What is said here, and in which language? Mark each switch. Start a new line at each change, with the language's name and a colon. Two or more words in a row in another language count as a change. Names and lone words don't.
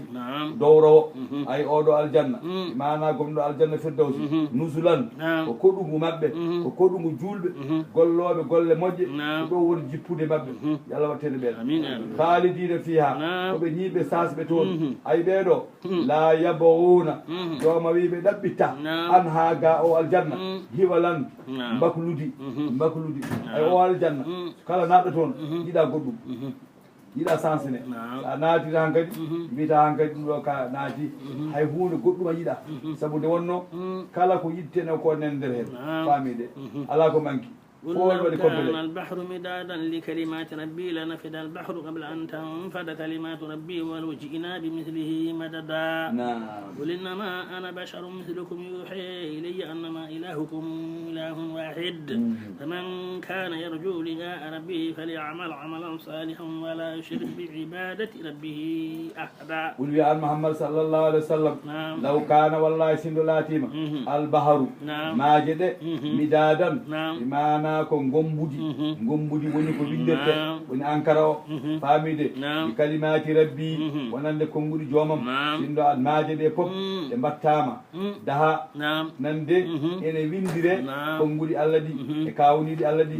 Fula: dowrowo ay oɗo aljanna mana gomɗo aljanna
Arabic: الفردوس نزلا
Fula: ko koɗugu mabɓe ko koɗugu julɓe golloɓe golle moƴƴe ko ɗo woni jippude mabɓe yo Allah wattede ɓen
Arabic: خالدين فيها
Fula: koɓe ñiɓe sasɓe toon ay ɓeɗo
Arabic: لا يبغون
Fula: joma wi ɓe ɗaɓɓitta an ha ga o aljanna hiwalan mbakludi ay o aljanna kala naɗɗo toon yiɗa goɗɗum yiɗa sansene sa naati han kadi mbiyata han kadi ɗum ɗo ka naati hay hunde goɗɗum a yiɗa saabu nde wonno kala ko yittene ko nen nder hen faamide ala ko manki
Arabic: قل لو كان البحر مدادا لكلمات ربي لنفد البحر قبل أن تنفد كلمات ربي ولو جئنا بمثله مددا قل إنما أنا بشر مثلكم يوحي إلي أنما إلهكم إله واحد فمن كان يرجو لقاء ربه فليعمل عملا صالحا ولا يشرك بعبادة ربه أحدا. قل يا محمد صلى الله عليه وسلم لو كان والله سند لاتيما البحر ماجد مدادا بمعنى
Fula: ko gombudi woni ko winderte woni ankara o faamide ɗi
Arabic: كلمات ربي
Fula: wonande konngudi joomam sindo maaje ɗe pop ɗe mbattama daha nande ene windire konngudi Allah ɗi e kawniɗi Allah ɗi